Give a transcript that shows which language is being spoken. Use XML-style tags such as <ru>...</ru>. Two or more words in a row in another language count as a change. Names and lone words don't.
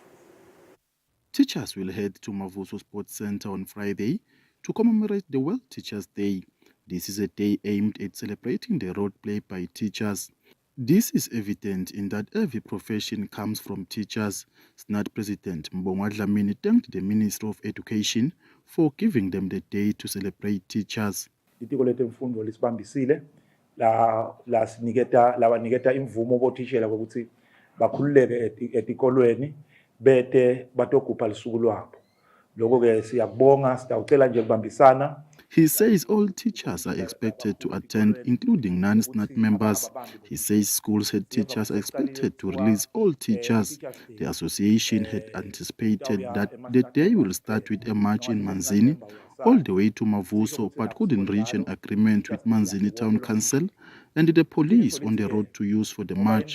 <en>Teachers will head to Mavuso Sports Center on Friday to commemorate the World Teachers' Day. This is a day aimed at celebrating the role played by teachers. This is evident in that every profession comes from teachers. SNAT President Mbongwa Dlamini thanked the Minister of Education for giving them the day to celebrate teachers.</en> <ss>Litiko letemfundo lisibambisile labaniketa imvumo bothishela ukuthi bakhululeke etikolweni bete batogupha lisuku lwabo. Lokho ke siyakubonga, sitawucela nje ukubambisana.</ss> <en>He says all teachers are expected to attend, including non-SNAT members. He says schools head teachers are expected to release all teachers. The association had anticipated that the day will start with a march in Manzini all the way to Mavuso, but couldn't reach an agreement with Manzini Town Council and the police on the road to use for the march.</en>